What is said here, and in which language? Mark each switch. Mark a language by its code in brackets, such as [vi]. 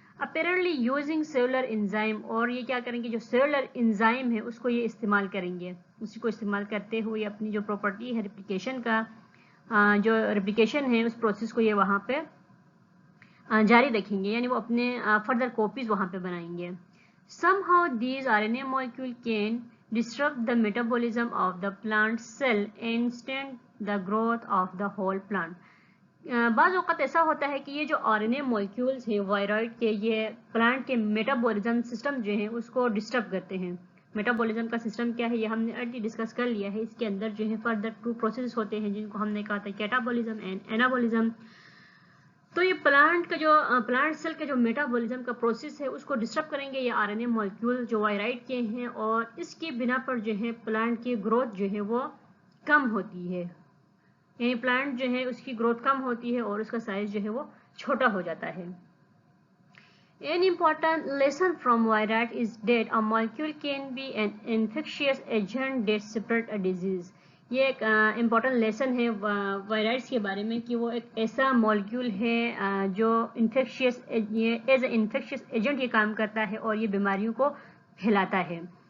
[en] apparently using cellular enzyme, [hi] और ये क्या करेंगे, जो सेलुलर एंजाइम है उसको ये इस्तेमाल करेंगे। उसी को इस्तेमाल करते हुए अपनी जो प्रॉपर्टी है रिप्लिकेशन का, जो रिप्लिकेशन है उस प्रोसेस को ये वहाँ पे जारी रखेंगे, यानी वो अपने फर्दर कॉपीज वहाँ पे बनाएंगे। [en] Somehow these RNA molecule can disrupt the metabolism of the plant cell and stunt the growth of the whole plant. [hi] बाज़ औक़ात ऐसा होता है कि ये जो RNA molecules हैं वायरॉइड के, ये प्लांट के मेटाबॉलिज्म सिस्टम जो है उसको डिस्टर्ब करते हैं। मेटाबॉलिज्म का सिस्टम क्या है ये हमने अर्ली डिस्कस कर लिया है। इसके अंदर जो है फर्दर 2 प्रोसेस होते हैं जिनको हमने कहा था कैटाबॉलिज्म एंड एनाबॉलिज्म। तो ये प्लांट सेल का जो मेटाबॉलिज्म का प्रोसेस है उसको डिस्टर्ब करेंगे ये आरएनए मॉलिक्यूल जो वायराइड के हैं, और इसकी बिना पर जो है प्लांट की ग्रोथ जो है वो कम होती है, यानी प्लांट जो है उसकी ग्रोथ कम होती है और उसका साइज जो है वो छोटा हो जाता है। [en] An important lesson from virus is that a molecule can be an infectious agent that spread a disease. [hi] ये एक इम्पॉर्टेंट लेसन है वायरस के बारे में कि वो एक ऐसा मॉलिक्यूल है जो infectious as a infectious agent ये काम करता है और ये बीमारियों को फैलाता है।